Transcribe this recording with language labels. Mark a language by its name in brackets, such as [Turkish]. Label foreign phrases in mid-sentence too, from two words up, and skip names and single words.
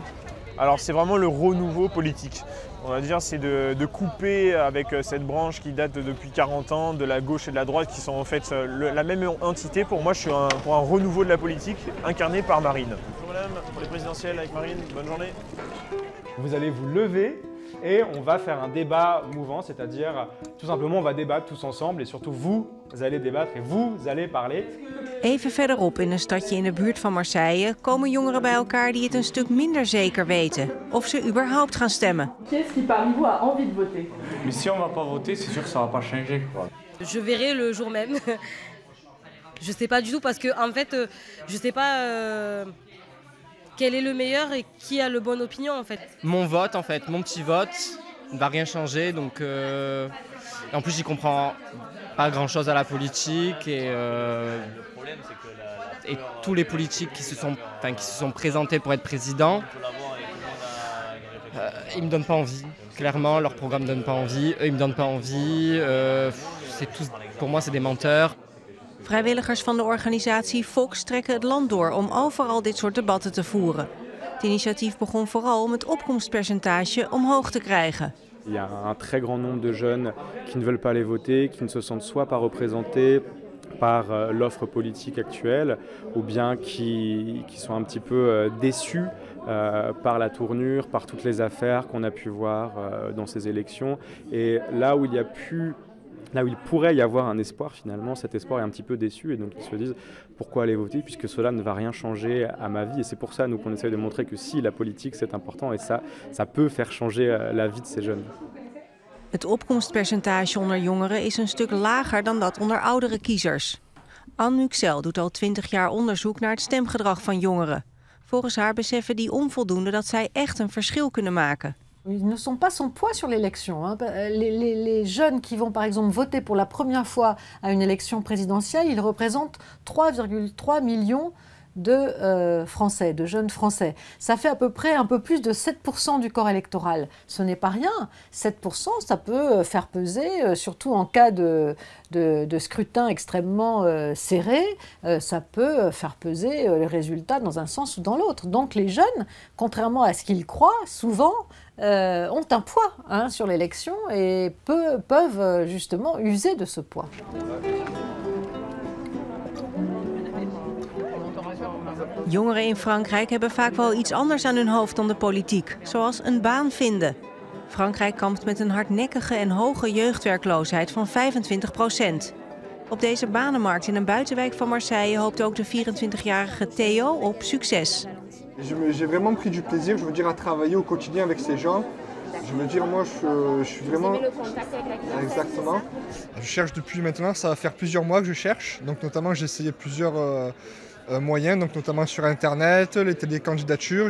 [French] Alors c'est vraiment le renouveau politique. On va dire c'est de couper avec cette branche qui date depuis 40 ans de la gauche et de la droite qui sont en fait la même entité. Pour moi je suis pour un renouveau de la politique incarné par Marine. Bonjour madame, pour les présidentielles avec Marine, bonne journée. Vous allez vous lever et on va faire un débat mouvant, c'est-à-dire tout simplement on va débattre tous ensemble et surtout vous allez débattre et vous allez parler. [Dutch] Even verderop in een stadje in de buurt van Marseille komen jongeren bij elkaar die het een stuk minder zeker weten of ze überhaupt gaan stemmen. [French] Qui est-ce qui parmi vous a envie de voter? Mais si on va pas voter, c'est sûr que ça va pas changer. Je verrai le jour même. Je sais pas du tout parce que en fait, je sais pas quel est le meilleur et qui a le bonne opinion en fait. Mon vote en fait, mon petit vote ne va rien changer donc en plus j'y comprends pas grand chose à la politique et tous les politiques qui se sont présentés pour être présidents, ils me donnent pas envie. Clairement, leur programme donne pas envie, eux ils me donnent pas envie. Pour moi c'est des menteurs. [Dutch] Vrijwilligers van de organisatie Fox trekken het land door om overal dit soort debatten te voeren. Het initiatief begon vooral om het opkomstpercentage omhoog te krijgen. [French] Il y a un très grand nombre de jeunes qui ne veulent pas aller voter, qui ne se sentent soit pas représentés par l'offre politique actuelle ou bien qui sont un petit peu déçus par la tournure, par toutes les affaires qu'on a pu voir dans ces élections. Et là où il pourrait y avoir un espoir, finalement, cet espoir est un petit peu déçu et donc ils se disent pourquoi aller voter puisque cela ne va rien changer à ma vie. Et c'est pour ça nous qu'on essaie de montrer que si la politique c'est important et ça peut faire changer la vie de ces jeunes. [Dutch] Het opkomstpercentage onder jongeren is een stuk lager dan dat onder oudere kiezers. Anne Muxel doet al 20 jaar onderzoek naar het stemgedrag van jongeren. Volgens haar beseffen die onvoldoende dat zij echt een verschil kunnen maken. [French] Ils ne sont pas sans poids sur l'élection. Hein. Les jeunes qui vont par exemple voter pour la première fois à une élection présidentielle, ils représentent 3,3 millions de Français, de jeunes Français. Ça fait à peu près un peu plus de 7% du corps électoral. Ce n'est pas rien. 7%, ça peut faire peser, surtout en cas de scrutin extrêmement serré, ça peut faire peser les résultats dans un sens ou dans l'autre. Donc les jeunes, contrairement à ce qu'ils croient, souvent ont un poids sur l'élection et peuvent justement user de ce poids. [Dutch] Jongeren in Frankrijk hebben vaak wel iets anders aan hun hoofd dan de politiek, zoals een baan vinden. Frankrijk kampt met een hardnekkige en hoge jeugdwerkloosheid van 25%. Op deze banenmarkt in een buitenwijk van Marseille hoopt ook de 24-jarige Theo op succes. [French] J'ai vraiment pris du plaisir, je veux dire, à travailler au quotidien avec ces gens. Je veux dire, moi, je suis vraiment... Exactement. Je cherche depuis maintenant, ça va faire plusieurs mois que je cherche. Donc notamment, j'ai essayé plusieurs moyens, donc notamment sur Internet, les télécandidatures.